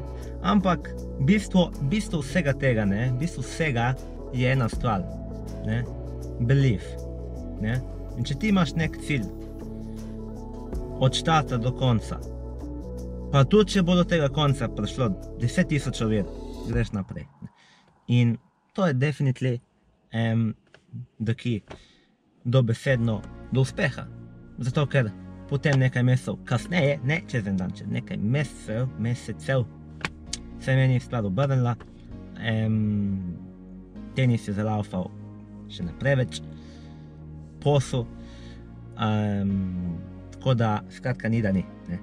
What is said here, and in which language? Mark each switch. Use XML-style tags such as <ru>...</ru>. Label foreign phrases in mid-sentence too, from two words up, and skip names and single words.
<sl>Ampak bistvo vsega tega, ne, bistvo vsega je ena stvar, ne, belief, ne. In če ti imaš nek cilj, od štarta do konca, pa tudi če bo do tega konca prišlo 10.000 ovir, greš naprej. In to je</sl> <en>definitely the key</en> <sl>dobesedno do uspeha. Zato ker potem nekaj mesecev kasneje, ne čez en dan, čez nekaj mesecev, se je meni stvar obrnila, tenis je zalaufal še naprej več, posel, tako da, skratka, ni da ni, ne.</sl>